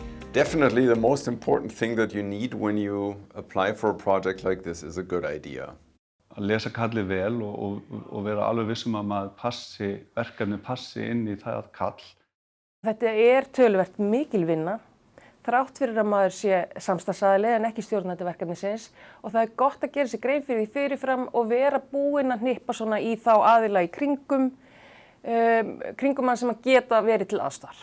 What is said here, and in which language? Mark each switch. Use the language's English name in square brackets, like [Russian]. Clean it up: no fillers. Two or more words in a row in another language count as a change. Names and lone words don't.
[English] Definitely the most important thing that you need when you apply for a project like this is a good idea. [Icelandic] Að lesa kallið vel og vera alveg vissum að verkefnið passi inn í það kall. Þetta töluvert mikil vinna, þrátt fyrir að maður sé samstarfsaðili en ekki stjórnandi verkefnisins og það gott að gera sér grein fyrir því fyrirfram og vera búinn að hnippa svona í þá aðila í kringum hann sem að geta verið til aðstoðar.